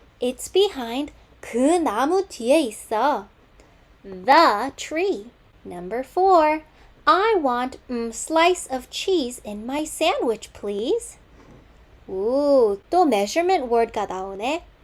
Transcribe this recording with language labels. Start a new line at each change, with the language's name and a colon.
English: It's behind
Korean: 그 나무 뒤에 있어.
English: The tree. Number 4. I want slice of cheese in my sandwich, please.
Korean: 또 measurement word가 나오네.